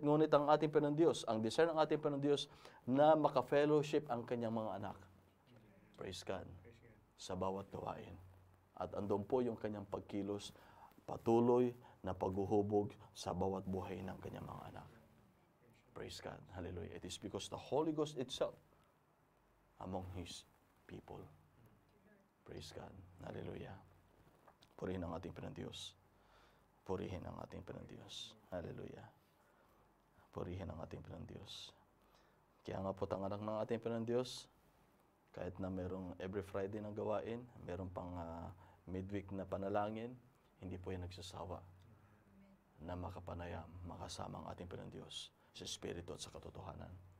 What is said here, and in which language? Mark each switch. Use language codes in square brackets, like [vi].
[tl] Ngunit ang ating Panginoon Diyos, ang desire ng ating Panginoon Diyos na maka-fellowship ang kanyang mga anak. [en] Praise God. [tl] Sa bawat gawain. At andun po yung kanyang pagkilos, patuloy na paghuhubog sa bawat buhay ng kanyang mga anak. [en] Praise God. Hallelujah. It is because the Holy Ghost itself among His people. Praise God. Hallelujah. [tl] Purihin ang ating Panginoon Diyos. Purihin ang ating Panginoon Diyos. Hallelujah. Purihin ang ating Panginoon Diyos. Kaya nga po ang anak ng ating Panginoon Diyos, kahit na merong every Friday na gawain, meron pang midweek na panalangin, hindi po yan nagsasawa na makapanayam, makasama ang ating Panginoon Diyos sa Espiritu at sa katotohanan.